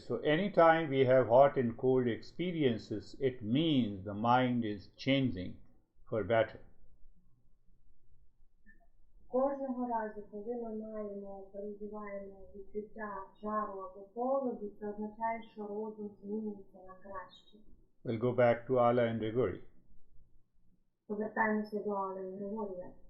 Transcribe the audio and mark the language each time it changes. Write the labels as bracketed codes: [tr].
[en] So anytime we have hot and cold experiences, it means the mind is changing for better. [uk] Кожного разу, коли ми переживаємо відчуття жару або холоду, це означає, що розум змінюється на краще. [en] We'll go back to Ala and Grigori. [uk] Повертаємося до Алли і Григорія.